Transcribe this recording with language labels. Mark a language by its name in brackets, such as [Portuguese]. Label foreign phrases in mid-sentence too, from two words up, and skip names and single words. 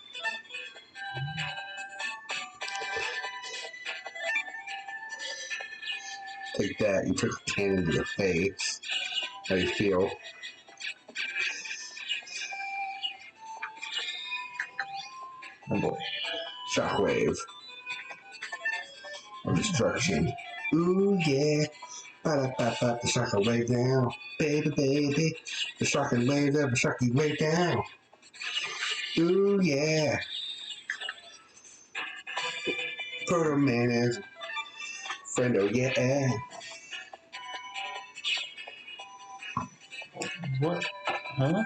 [English] Take that. You took a cannon to the face. How do you feel? Oh boy. Shockwave. Of destruction. Ooh, yeah. Ba-da-ba-ba, the shocking wave down. Baby, baby. The shocking wave up, the shocking wave down. Ooh, yeah. Proto-Man is friend, oh yeah. What? Huh?